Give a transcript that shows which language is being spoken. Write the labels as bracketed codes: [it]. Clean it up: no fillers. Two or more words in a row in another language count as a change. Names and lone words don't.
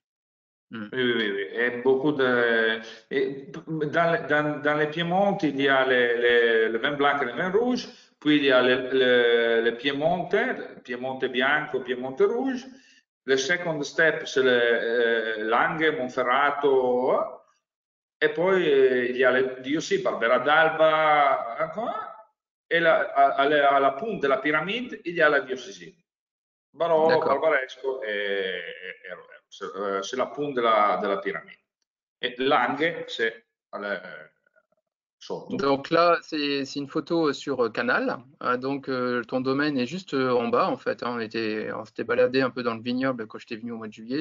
[fr] Oui. Et beaucoup dans les Piémonte, il y a le vin blanc et le vin rouge, puis il y a le [it] Piemonte bianco, [fr] Piemonte rouge. Le second step, c'est le Langhe, Monferrato, [it] e poi [fr] il y a le DOC, Barbera d'Alba, et à la punta de la pyramide, il y a la DOCG. Barolo, Barbaresco et Roero. C'est la punta de la pyramide. Et Langhe, c'est sotto. Donc là, c'est une photo sur Canal. Donc ton domaine est juste en bas en fait. Hein. On s'était baladé un peu dans le vignoble quand j'étais venu au mois de juillet.